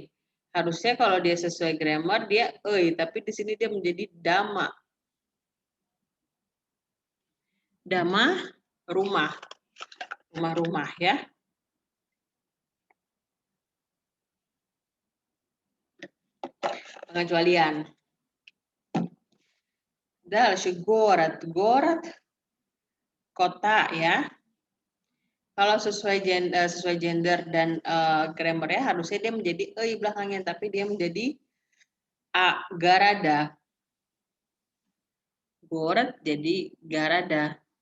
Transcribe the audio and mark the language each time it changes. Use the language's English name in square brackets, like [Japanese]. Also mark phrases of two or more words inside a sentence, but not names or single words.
[Indonesian] Harusnya kalau dia sesuai grammar dia ei, tapi di sini dia menjadi dama. Dama rumah. Rumah-rumah ya. Pengecualian. [Russian] Дальше город. [Indonesian] Город kota ya. Kalau sesuai gender dan grammarnya harusnya dia menjadi ei belakangnya, tapi dia menjadi a, garada. Город jadi garada.